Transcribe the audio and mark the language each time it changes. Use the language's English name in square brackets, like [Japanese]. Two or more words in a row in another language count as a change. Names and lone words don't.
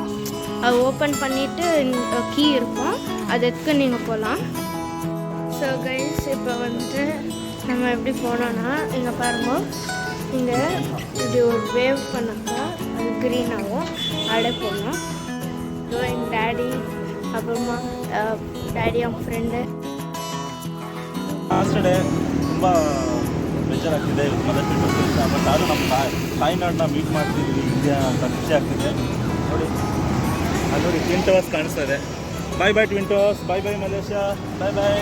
[Tamil] அது ஓப்பன் பண்ணிவிட்டு கீ இருக்கும், அது எடுத்து நீங்கள் போகலாம். [English] so guys, [Tamil] இப்போ வந்துட்டு நம்ம எப்படி போனோன்னா இங்கே பாருங்க, இங்கே இப்படி ஒரு வேவ் பண்ணாக்கா அது க்ரீனாகவும் அப்படியே போகணும். ஸோ எங்கள் டேடி, அப்புறமா [Kannada] ಡ್ಯಾಡಿ ಅವ್ನ ಫ್ರೆಂಡ್. [English] last day [Kannada] ತುಂಬ ಬೇಜಾರಾಗ್ತಿದೆ. [English] mother temple but [Kannada] ಆದರೂ ನಮ್ಮ ತಾಯ್ನಾಡನ್ನ ಮೀಟ್ ಮಾಡ್ತಿದ್ವಿ ಇಂಡಿಯಾ ಅಂತ ಖುಷಿ ಆಗ್ತಿದೆ. ನೋಡಿ ಅದು ನೋಡಿ ಟ್ವಿನ್ ಟವರ್ಸ್ ಕಾಣಿಸ್ತಾ ಇದೆ. [English] Bye bye Twin Towers, bye bye Malaysia, bye bye.